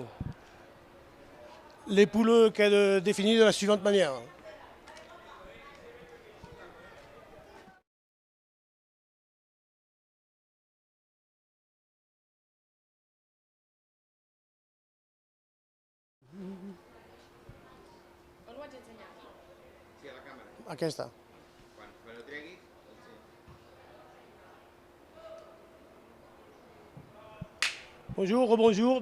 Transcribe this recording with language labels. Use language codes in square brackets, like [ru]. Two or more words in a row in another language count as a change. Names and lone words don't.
[fr] Les poules qu'elle définit de la suivante manière. [ca] On ho vaig ensenyar. Sí, a la càmera. Aquesta. Quan ho treguis, [fr] Bonjour, rebonjour.